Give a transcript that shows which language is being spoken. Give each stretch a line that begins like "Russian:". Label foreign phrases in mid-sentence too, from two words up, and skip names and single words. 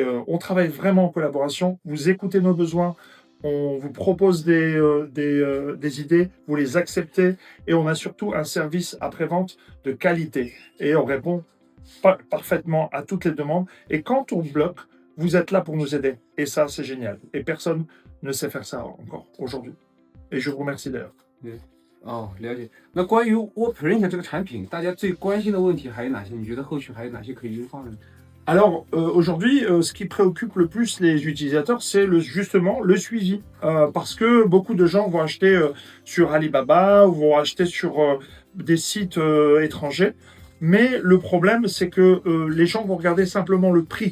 French: on travaille vraiment en collaboration, vous écoutez nos besoins, on vous propose des idées, vous les acceptez et on a surtout un service après-vente de qualité et on répond parfaitement à toutes les demandes. Et quand on bloque, vous êtes là pour nous aider. Et ça, c'est génial. Et personne ne sait faire ça encore aujourd'hui. Et je vous remercie d'ailleurs.
Chinese: 哦，了解。那关于 Wordprint 这个产品，大家最关心的问题还有哪些？你觉得后续还有哪些可以优化的？
French: Alors aujourd'hui, ce qui préoccupe le plus les utilisateurs, c'est justement le suivi. Parce que beaucoup de gens vont acheter sur Alibaba ou vont acheter sur des sites étrangers. Mais le problème, c'est que les gens vont regarder simplement le prix.